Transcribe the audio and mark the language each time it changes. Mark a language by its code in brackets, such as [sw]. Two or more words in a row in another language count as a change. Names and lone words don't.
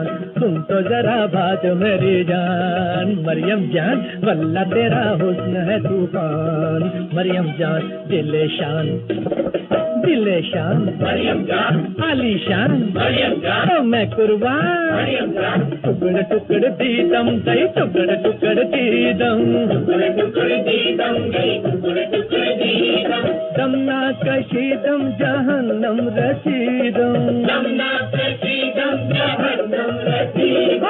[hi] सुन तो जरा बात मेरी जान, मरियम जान, वल्ला तेरा हुस्न है तूफान, मरियम जान। दिले शान मरियम जान, आलीशान मरियम जान, ओ मैं कुर्बान मरियम जान। [fa] تکر تکر دیدم گئی، تکر تکر دیدم، تکر تکر دیدم گئی، تکر تکر دیدم. دم نه کشیدم جهنم رسیدم، دم نه کشیدم جهنم رسیدم.